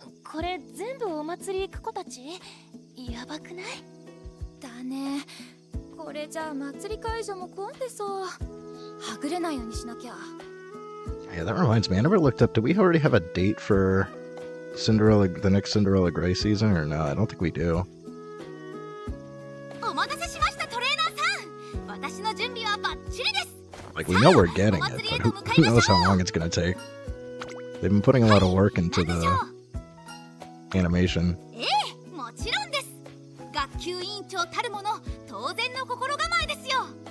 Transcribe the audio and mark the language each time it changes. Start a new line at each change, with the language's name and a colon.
Japanese: これ全部お祭り行く子たち？やばくない？だね。これじゃあ祭り会場も混んでそう。はぐれないようにしなきゃ。
English: Yeah, that reminds me. I never looked up. Do we already have a date for Cinderella, the next Cinderella Grey season, or no? I don't think we do.
Japanese: お待たせしましたトレーナーさん。私の準備はバッチリです。
English: Like, we know we're getting it, but who knows how long it's gonna take. They've been putting a lot of work into the animation.
Japanese: ええ、もちろんです。学級委員長たるもの当然の心構えですよ。